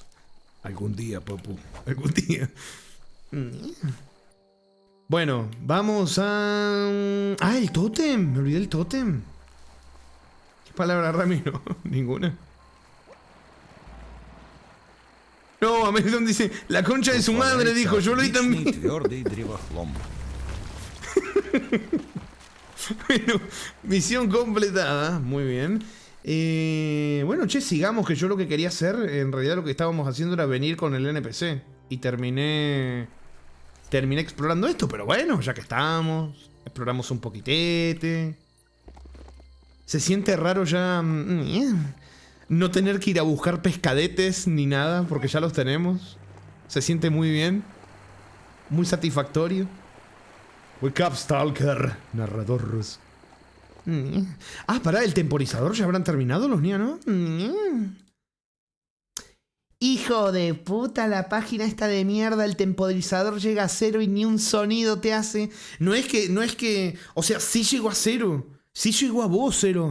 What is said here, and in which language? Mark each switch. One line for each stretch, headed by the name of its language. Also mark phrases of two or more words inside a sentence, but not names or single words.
Spanish: Algún día, papu. Algún día. Bueno, vamos a... Ah, el tótem. Me olvidé el tótem. palabra, Ramiro? Ninguna. No, Amazon dice, la concha de su madre, dijo, yo lo oí también.
Russian: Твердый древохлом.
Spanish: Bueno, misión completada, muy bien. Bueno, che, sigamos, que yo lo que quería hacer, en realidad lo que estábamos haciendo era venir con el NPC. Y terminé explorando esto, pero bueno, ya que estamos, exploramos un poquitete. Se siente raro ya no tener que ir a buscar pescadetes ni nada, porque ya los tenemos. Se siente muy bien, muy satisfactorio.
English: Wake up, Stalker,
Spanish: narradores. Ah, pará, ¿el temporizador ya habrán terminado los niños, no? Hijo de puta, la página esta de mierda, el temporizador llega a 0 y ni un sonido te hace. No es que, o sea, sí llegó a 0. Sí llegó a vos 0.